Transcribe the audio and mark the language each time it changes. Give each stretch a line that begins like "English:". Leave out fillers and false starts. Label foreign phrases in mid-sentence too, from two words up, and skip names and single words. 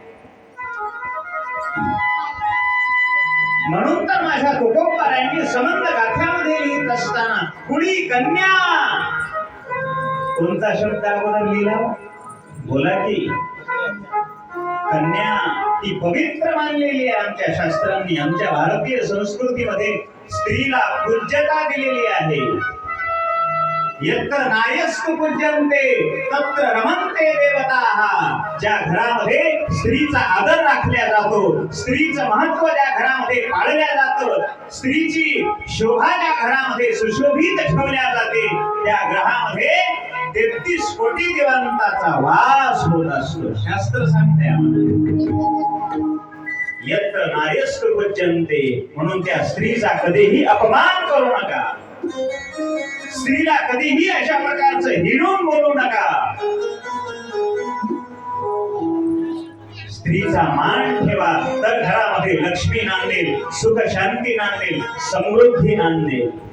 Marathi: म्हणून तर माझ्या तुकोबारायांनी संबंध गाथ्यामध्ये लिहित असताना कुणी कन्या, कोणता शब्द अगोदर लिहिला? बोला की कन्या. ती पवित्र मानलेली आहे आमच्या शास्त्रांनी. आमच्या भारतीय संस्कृतीमध्ये स्त्रीला पूज्यता दिलेली आहे.
Sanskrit: यत्र नायस्तु पूज्यन्ते तत्र रमन्ते देवताः.
Marathi: ज्या घरामध्ये स्त्रीचा आदर राखला जातो, स्त्रीचं महत्व ज्या घरामध्ये पाळल्या जातं, स्त्रीची शोभा ज्या घरामध्ये सुशोभित ठेवल्या जाते, त्या घरामध्ये 33 कोटी देवतांचा वास होत असतो. शास्त्र सांगते आम्हाला.
Sanskrit: यत्र नार्यस्तु पूज्यन्ते,
Marathi: म्हणून त्या स्त्रीचा कधीही अपमान करू नका, स्त्रीला कधीही अशा प्रकारचं हिणून बोलू नका. स्त्रीचा मान ठेवा तर घरामध्ये लक्ष्मी नांदेल, सुख शांती नांदेल, समृद्धी नांदेल.